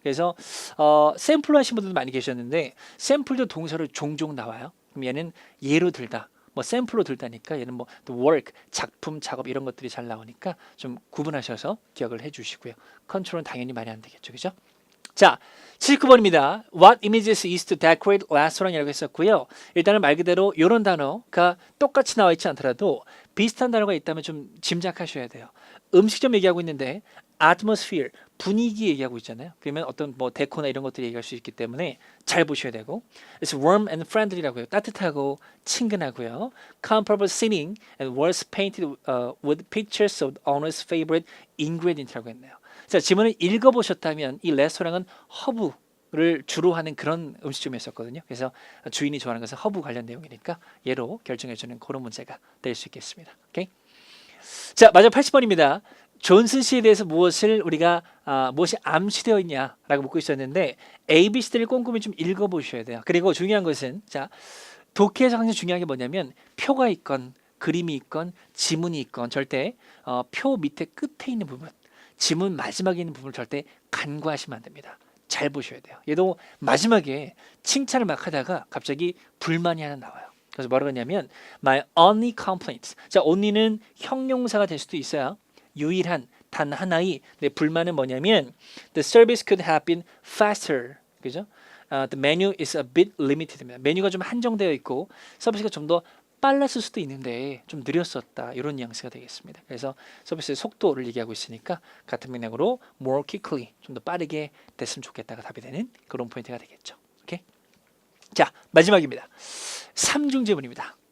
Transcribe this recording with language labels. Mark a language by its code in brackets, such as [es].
[ko] 그래서 샘플로 하신 분들도 많이 계셨는데 샘플도 동사로 종종 나와요. 그럼 얘는 예로 들다, 뭐 샘플로 들다니까 얘는 뭐 work, 작품, 작업 이런 것들이 잘 나오니까 좀 구분하셔서 기억을 해주시고요. 컨트롤은 당연히 말이 안 되겠죠, 그죠? 자, 79번입니다. [en] What images is to decorate restaurant이라고 했었고요. [ko] 일단은 말 그대로 이런 단어가 똑같이 나와 있지 않더라도 비슷한 단어가 있다면 좀 짐작하셔야 돼요. 음식점 얘기하고 있는데 atmosphere, 분위기 얘기하고 있잖아요. 그러면 어떤 뭐 데코나 이런 것들이 얘기할 수 있기 때문에 잘 보셔야 되고 [en] It's warm and friendly [ko] 라고 해요. 따뜻하고 친근하고요. [en] Comparable seating and walls painted with pictures of the owner's favorite ingredient라고 했네요. [ko] 자, 지문을 읽어보셨다면 이 레스토랑은 허브를 주로 하는 그런 음식점이었었거든요. 그래서 주인이 좋아하는 것은 허브 관련 내용이니까 얘로 결정해주는 그런 문제가 될 수 있겠습니다. 오케이? 자, 마지막 80번입니다. 존슨 씨에 대해서 무엇을 우리가 무엇이 암시되어 있냐라고 묻고 있었는데 A, B, C들을 꼼꼼히 좀 읽어보셔야 돼요. 그리고 중요한 것은 자 독해에서 항상 중요한 게 뭐냐면 표가 있건 그림이 있건 지문이 있건 절대 표 밑에 끝에 있는 부분, 지문 마지막에 있는 부분을 절대 간과하시면 안 됩니다. 잘 보셔야 돼요. 얘도 마지막에 칭찬을 막 하다가 갑자기 불만이 하나 나와요. 그래서 뭐라고 했냐면 [en] my only complaint. [ko] 자, only는 형용사가 될 수도 있어요. 유일한 단 하나의 내 불만은 뭐냐면 [en] the service could have been faster. [ko] 그죠? [en] The menu is a bit limited입니다. [ko] 메뉴가 좀 한정되어 있고 서비스가 좀 더 빨랐을 수도 있는데 좀 느렸었다. 이런 뉘앙스가 되겠습니다. 그래서 서비스의 속도를 얘기하고 있으니까 같은 맥락으로 more quickly 좀 더 빠르게 됐으면 좋겠다가 답이 되는 그런 포인트가 되겠죠. 오케이? 자, 마지막입니다. 삼중 지문입니다.